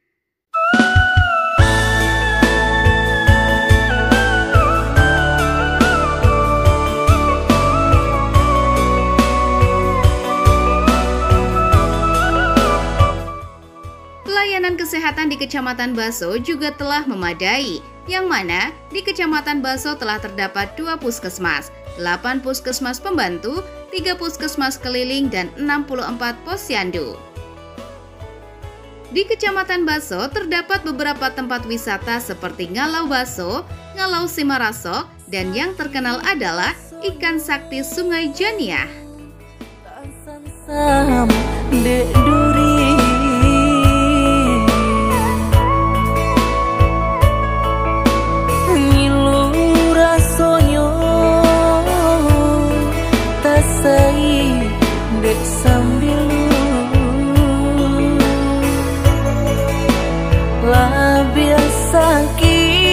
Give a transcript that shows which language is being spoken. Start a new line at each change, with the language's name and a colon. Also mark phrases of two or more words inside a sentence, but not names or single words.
Indonesian: Pelayanan kesehatan di Kecamatan Baso juga telah memadai, yang mana di Kecamatan Baso telah terdapat 2 puskesmas, 8 puskesmas pembantu, 3 puskesmas keliling, dan 64 posyandu. Di Kecamatan Baso terdapat beberapa tempat wisata seperti Ngalau Baso, Ngalau Simarasok, dan yang terkenal adalah ikan sakti Sungai Janiah.
Minangkabau: Dek duri ngilu rasonyo tasai dek sambil lah biasa ki